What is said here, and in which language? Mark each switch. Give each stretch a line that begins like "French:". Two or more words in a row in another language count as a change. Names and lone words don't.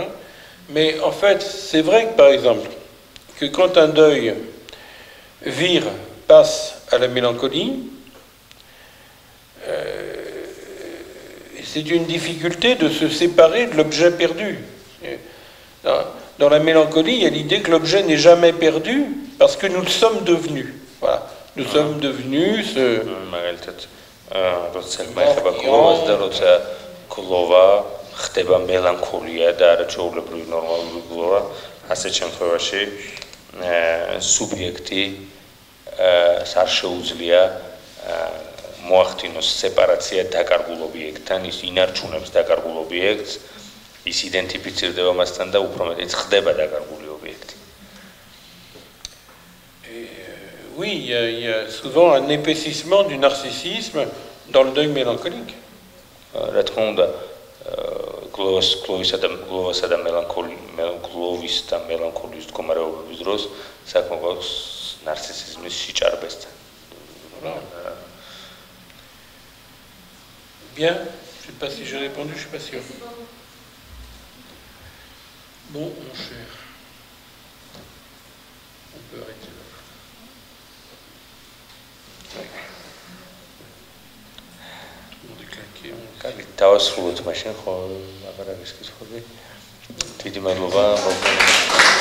French: Mais en fait, c'est vrai que par exemple, que quand un deuil passe à la mélancolie, c'est une difficulté de se séparer de l'objet perdu. Dans la mélancolie, il y a l'idée que l'objet n'est jamais perdu parce que nous le sommes devenus. Voilà. nous sommes devenus ce...
Georgian: მაგალითად, როცა ეხება გლოვას და როცა გლოვა ხდება მელანქოლია და არა ჩვეულებრივი ნორმალური გლოვა, ასეთ შემთხვევაში სუბიექტი არ შეუძლია მოახდინოს სეპარაცია დაკარგულ ობიექტთან, ის ინარჩუნებს დაკარგულ ობიექტს, ის იდენტიფიცირდება მასთან და უფრო მეტიც ხდება დაკარგული ობიექტი.
French: Oui, il y a souvent un épaississement du narcissisme dans le deuil mélancolique.
Georgian: რა თქმა უნდა, გლოვისა და გლოვის და მელანქოლიის მდგომარეობების დროს საქმე გვაქვს ნარცისიზმის სიჭარბესთან.
French: Bien, je ne sais pas si j'ai répondu, je ne suis pas sûr. Bon, mon cher, on peut arrêter là. Tout le monde est claqué.
Georgian: კარგი, დავასრულოთ მაშინ, ხო, აღარ არის კითხვები. დიდი მადლობა.